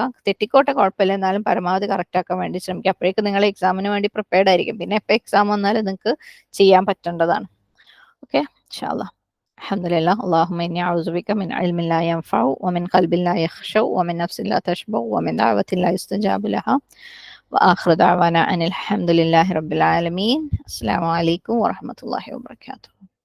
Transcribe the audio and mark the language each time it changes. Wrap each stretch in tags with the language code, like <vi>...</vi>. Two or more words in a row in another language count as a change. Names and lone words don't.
<ml>തെറ്റിക്കോട്ടെ കുഴപ്പമില്ല, എന്നാലും പരമാവധി കറക്റ്റ് ആക്കാൻ വേണ്ടി ശ്രമിക്കുക. അപ്പോഴേക്കും നിങ്ങൾ എക്സാമിന് വേണ്ടി പ്രിപ്പയർഡ് ആയിരിക്കും. പിന്നെ എപ്പോൾ എക്സാം വന്നാലും നിങ്ങൾക്ക് ചെയ്യാൻ പറ്റേണ്ടതാണ്.</ml> <ar>ഓക്കെ, إن شاء الله. الحمد لله. اللهم إني أعوذ بك من علم لا ينفع ومن قلب لا يخشع ومن نفس لا تشبع ومن دعوة لا يستجاب لها وآخر دعوانا أن الحمد لله رب العالمين. السلام عليكم ورحمة الله وبركاته.</ar>